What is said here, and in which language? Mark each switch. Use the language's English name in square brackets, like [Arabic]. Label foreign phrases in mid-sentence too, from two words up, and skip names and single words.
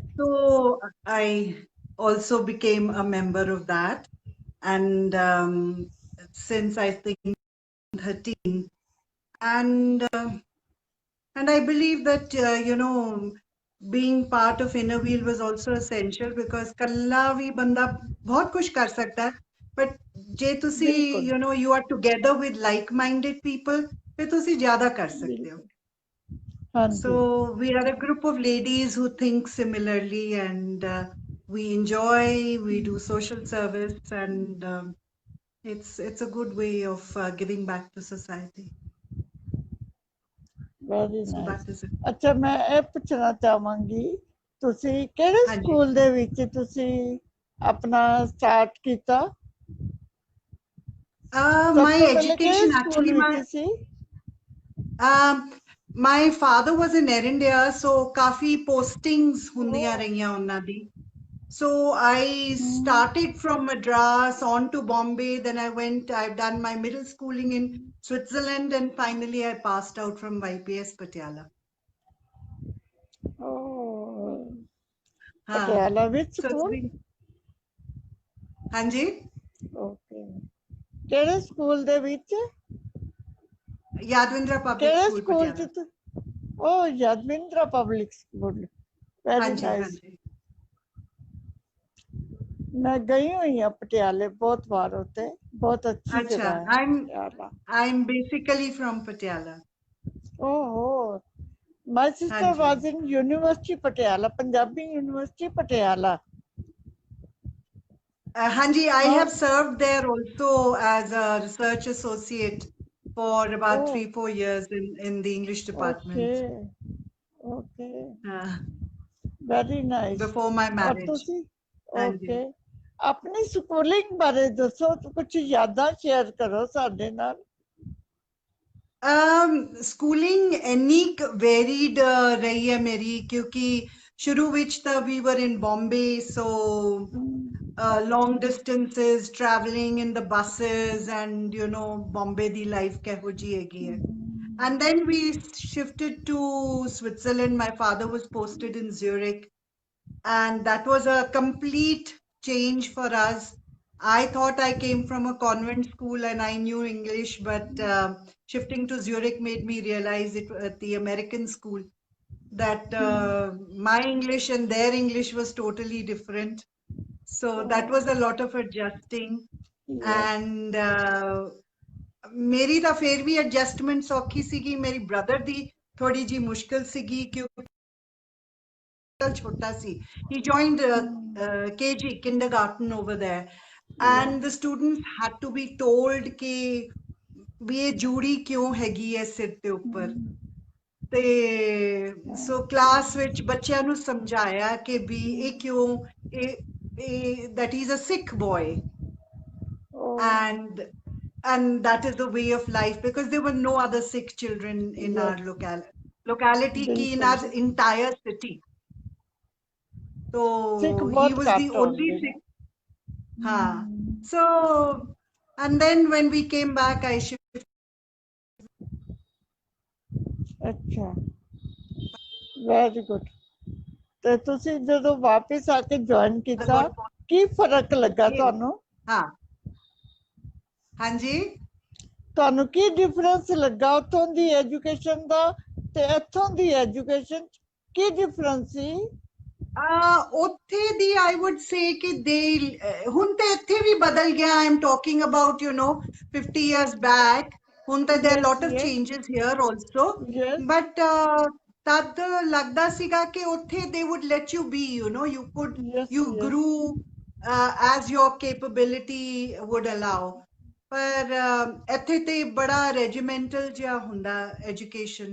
[English] so I also became a member of that. And since I think 13, and I believe that being part of Inner Wheel was also essential because [Punjabi] ਕੱਲਾ ਵੀ ਬੰਦਾ ਬਹੁਤ ਕੁਝ ਕਰ ਸਕਦਾ ਹੈ, [English] but [Punjabi] ਜੇ ਤੁਸੀਂ [Hindi] बिल्कुल [English] you are together with like-minded people, [Punjabi] ਫਿਰ ਤੁਸੀਂ ਜ਼ਿਆਦਾ ਕਰ ਸਕਦੇ ਹੋ. [Hindi] बिल्कुल। हाँ जी। [English] So we are a group of ladies who think similarly, and we enjoy, we do social service, and it's a good way of giving back to society. वेरी So नाइस। that is it. [Hindi] अच्छा मैं [Punjabi] ਇਹ ਪੁੱਛਣਾ ਚਾਹਾਂਗੀ, ਤੁਸੀਂ ਕਿਹੜੇ Hanji. ਸਕੂਲ ਦੇ ਵਿੱਚ ਤੁਸੀਂ ਆਪਣਾ ਸਟਾਰਟ ਕੀਤਾ? ਸਭ [English] My [Punjabi] ਤੋਂ ਪਹਿਲੇ ਕਿਹੜੇ [English] education [Punjabi] ਸਕੂਲ [English] actually, [Punjabi] ਵਿੱਚ ਸੀ? [English] um, my father was in Air India, so [Punjabi] ਕਾਫੀ postings ਹੁੰਦੀਆਂ ਰਹੀਆਂ ਉਹਨਾਂ ਦੀ. [English] So I started from Madras on to Bombay. Then I've done my middle schooling in Switzerland, and finally I passed out from YPS Patiala. ਓ Huh. [Punjabi] ਪਟਿਆਲਾ ਵਿੱਚ [English] So it's [Punjabi] ਸਕੂਲ? [English] been, Hanji, [Punjabi] ਓਕੇ, ਕਿਹੜੇ ਸਕੂਲ ਦੇ ਵਿੱਚ? [English] Yadvindra Public [Punjabi] ਕਿਹੜੇ [English] School [Punjabi] ਸਕੂਲ [English] Patiala. [Punjabi] ਚ? ਓ ਯਾਦਵਿੰਦਰਾ ਪਬਲਿਕ ਸਕੂਲ, [English] वेरी [Punjabi] Hanji, [English] नाइस। [Punjabi] Hanji. [Hindi] मैं गई हुई हूँ पटियाले बहुत बार, होते बहुत अच्छी जगह Acha, है [English] I'm [Hindi] पटियाला। [English] I'm basically from Patiala. ओहो, my sister [Punjabi] Hanji. [English] was in University Patiala, Punjabi University Patiala। Hanji, I [Hindi] हाँ, [English] have served there also as a research associate for about ओह 3-4 years in the English ओके department ओके, uh, very nice. before my [Hindi] और [English] marriage. [Punjabi] तुसी? ओके, Hanji. ਅਪਨੀ ਸਕੂਲਿੰਗ ਬਾਰੇ ਦੱਸੋ, ਕੁਛ ਯਾਦਾਂ ਸ਼ੇਅਰ ਕਰੋ ਸਾਡੇ ਨਾਲ। Schooling ਇੰਨੀ varied ਰਹੀ ਹੈ ਮੇਰੀ ਕਿਉਂਕਿ ਸ਼ੁਰੂ ਵਿੱਚ ਤਾਂ [English] we were in Bombay, so long distances, traveling in the buses, and Bombay [Punjabi] ਦੀ life ਕਿਹੋ ਜਿਹੀ ਹੈਗੀ ਹੈ. [English] And then we shifted to Switzerland. My father was posted in Zurich, and that was a complete change for us. I thought I came from a convent school and I knew English, but shifting to Zurich made me realize it at the American school that my English and their English was totally different. So that was a lot of adjusting. Yes. [Punjabi] ਐਂਡ ਮੇਰੀ ਤਾਂ ਫੇਰ ਵੀ ਐਡਜਸਟਮੈਂਟ ਸੌਖੀ ਸੀਗੀ, ਮੇਰੀ ਬ੍ਰਦਰ ਦੀ ਥੋੜੀ ਜੀ ਮੁਸ਼ਕਿਲ ਸੀਗੀ ਕਿਉਂਕਿ ਛੋਟਾ ਸੀ। [English] He joined KG, kindergarten over there, and the students had to be told [Punjabi] ਕਿ ਵੀ ਇਹ ਜੂੜੀ ਕਿਉਂ ਹੈਗੀ ਹੈ ਸਿਰ ਦੇ ਉੱਪਰ, ਤੇ ਸੋ ਕਲਾਸ ਵਿੱਚ ਬੱਚਿਆਂ ਨੂੰ ਸਮਝਾਇਆ ਕਿ ਵੀ ਇਹ ਕਿਉਂ, ਇਹ [English] that he's a Sikh boy, Oh, and that is the way of life, because there were no other Sikh children in yes. our locality ki in our [Hindi] बिल्कुल [English] entire city. So [Hindi] सिख [English] he [Hindi] बहुत [English] was the [Hindi] घट [English] only [Hindi] होंगे ना। [English] Sikh. So, and then when we came back, I shifted. [Hindi] अच्छा, [English] very good. [Punjabi] ਤੇ ਤੁਸੀਂ ਜਦੋਂ ਵਾਪਸ ਆ ਕੇ ਜੁਆਇਨ ਕੀਤਾ, ਕੀ ਫਰਕ ਲੱਗਾ ਤੁਹਾਨੂੰ? ਹਾਂ ਹਾਂਜੀ, ਤੁਹਾਨੂੰ ਕੀ ਡਿਫਰੈਂਸ ਲੱਗਾ ਉੱਥੋਂ ਦੀ ਐਜੂਕੇਸ਼ਨ ਦਾ ਤੇ ਇੱਥੋਂ ਦੀ ਐਜੂਕੇਸ਼ਨ ਚ ਕੀ ਡਿਫਰੈਂਸ ਸੀ? ਉੱਥੇ ਦੀ [English] I would say [Punjabi] ਕਿ ਦੇ ਹੁਣ ਤੇ ਇੱਥੇ ਵੀ ਬਦਲ ਗਿਆ। [English] I'm talking about 50 years back. [Punjabi] ਹੁਣ ਤਾਂ [English] there are lot of changes here also, but [Punjabi] ਤਦ ਲੱਗਦਾ ਸੀਗਾ ਕਿ ਉੱਥੇ [English] they would let you be, you grew as your capability would allow. [Punjabi] ਪਰ ਇੱਥੇ ਤੇ ਬੜਾ regimental ਜਿਹਾ ਹੁੰਦਾ education.